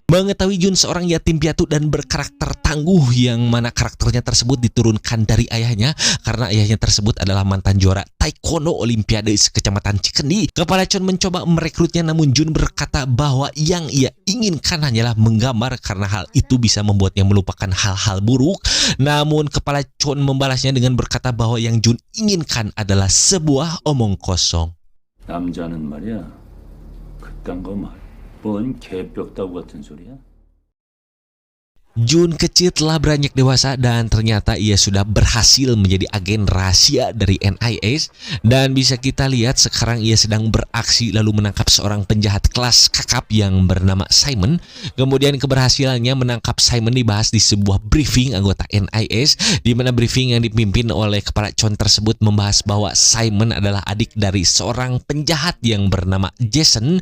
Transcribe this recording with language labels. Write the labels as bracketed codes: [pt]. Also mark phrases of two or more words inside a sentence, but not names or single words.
[id] Mengetahui Jun seorang yatim piatu dan berkarakter tangguh yang mana karakternya tersebut diturunkan dari ayahnya karena ayahnya tersebut adalah mantan juara taekwondo olimpiade sekecamatan Cikendi. Kepala Chon mencoba merekrutnya namun Jun berkata bahwa yang ia inginkan hanyalah menggambar karena hal itu bisa membuatnya melupakan hal-hal buruk. Namun kepala Chon membalasnya dengan berkata bahwa yang Jun inginkan adalah sebuah omong kosong. [ko] 남자는 말이야, 그딴 거 말, 뭔 개벽다구 같은 소리야? [id] Jun kecil telah beranjak dewasa dan ternyata ia sudah berhasil menjadi agen rahasia dari NIS. Dan bisa kita lihat sekarang ia sedang beraksi lalu menangkap seorang penjahat kelas kakap yang bernama Simon. Kemudian keberhasilannya menangkap Simon dibahas di sebuah briefing anggota NIS, di mana briefing yang dipimpin oleh kepala Chon tersebut membahas bahwa Simon adalah adik dari seorang penjahat yang bernama Jason.